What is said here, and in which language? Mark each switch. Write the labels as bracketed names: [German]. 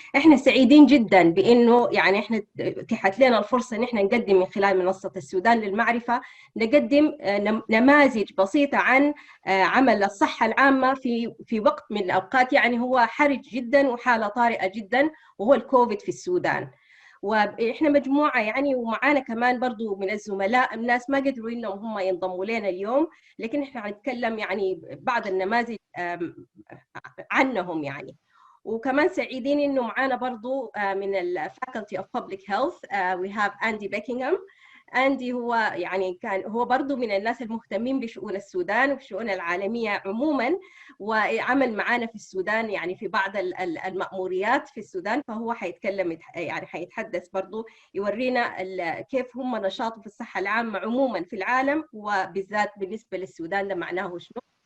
[Arabic] إحنا سعيدين جدا بإنه يعني إحنا اتيحت لنا الفرصة إن إحنا نقدم من خلال منصة السودان للمعرفة، نقدم نماذج بسيطة عن عمل الصحة العامة في وقت من الأوقات يعني هو حرج جدا وحالة طارئة جدا، وهو الكوفيد في السودان. واحنا مجموعه يعني ومعانا كمان برضو من الزملاء الناس ما قدروا انهم هم ينضموا لنا اليوم، لكن احنا هنتكلم يعني بعض النماذج عنهم يعني. وكمان سعيدين انه معانا برضو من ال [English] Faculty of Public Health we have Andy Beckingham. [Arabic] أندي هو يعني هو برضو من الناس المهتمين بشؤون السودان وبشؤون العالمية عموما، وعمل معانا في السودان يعني في بعض المأموريات في السودان، فهو حيتكلم يعني حيتحدث برضو يورينا كيف هم نشاطه في الصحة العامة عموما في العالم وبالذات بالنسبة للسودان ده معناه شنو.